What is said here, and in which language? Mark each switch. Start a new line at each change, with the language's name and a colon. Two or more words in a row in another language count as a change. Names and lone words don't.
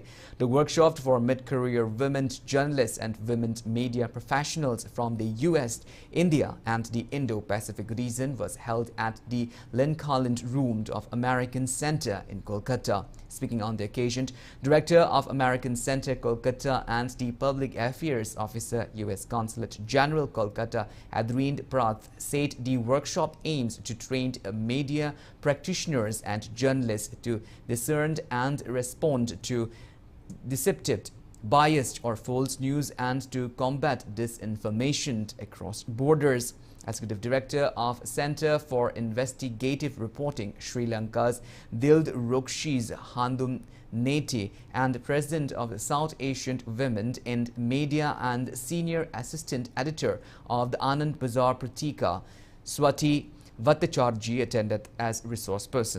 English: The workshop for mid-career women journalists and women media professionals from the U.S., India and the Indo-Pacific region was held at the Lincoln Room of American Center in Kolkata. Speaking on the occasion, Director of American Center Kolkata and the Public Affairs Officer, U.S. Consulate General Kolkata, Adrind Prath, said the workshop aims to train media practitioners and journalists to discern and respond to deceptive, biased or false news and to combat disinformation across borders. Executive Director of Center for Investigative Reporting, Sri Lanka's Dild Rokshi's Handum Neti, and President of South Asian Women in Media and Senior Assistant Editor of the Anand Bazar Pratika, Swati Bhattacharjee, attended as resource person.